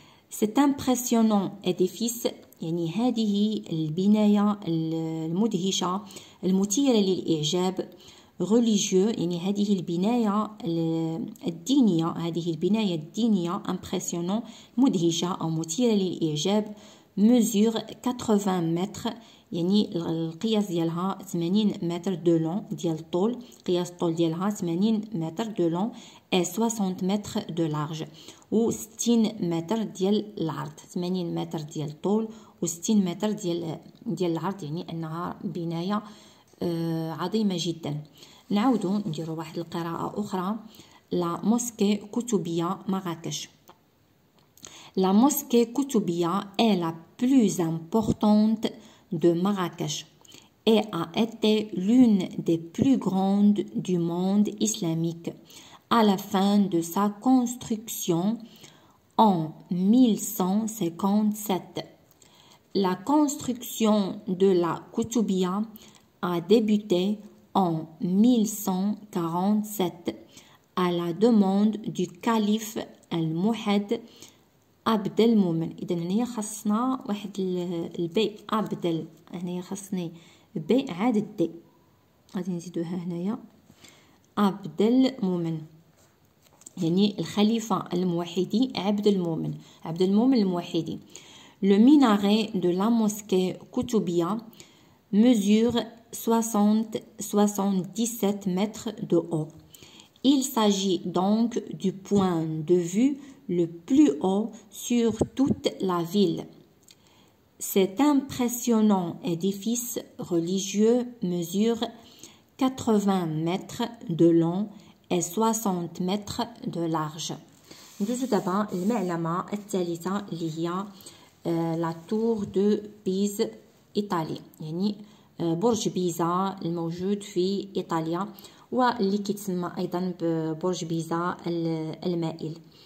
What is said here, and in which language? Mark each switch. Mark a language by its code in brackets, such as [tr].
[fr] Cet impressionnant édifice، [ar] يعني هذه البناية المدهشة المثيرة للإعجاب [fr] religieux، [ar] يعني هذه البناية الدينية impressionnant مدهشة أو مثيرة للإعجاب [fr] mesure 80 [ar] متر، يعني القياس ديالها 80 متر دو لون ديال الطول، قياس الطول ديالها 80 متر دو لون et 60 متر دو لارج، و 60 متر ديال العرض، 80 متر ديال الطول و 60 متر ديال العرض، يعني أنها بناية عظيمة جدا. نعاودو نديرو واحد القراءة أخرى. [fr] لا موسكي كتبية مراكش. La mosquée Koutoubia est la plus importante de Marrakech et a été l'une des plus grandes du monde islamique à la fin de sa construction en 1157. La construction de la Koutoubia a débuté en 1147 à la demande du calife al-Mouhed عبد المؤمن. [ar] إذا هنايا خاصنا واحد البي عبد، هنايا خاصني بي عاد دي، غادي نزيدوها هنايا عبد المؤمن، يعني الخليفة الموحدي عبد المؤمن الموحدي. [fr] Le minaret de la mosquée Koutoubia mesure 77 mètres de haut. Il s'agit donc du point de vue le plus haut sur toute la ville. Cet impressionnant édifice religieux mesure 80 mètres de long et 60 mètres de large. [ar] ندوزو دابا المعلمة الثالثة اللي هي لا تور دو بيز إيطالي، يعني برج بيزا الموجود في إيطاليا واللي كيتسمى أيضا ببرج بيزا المائل.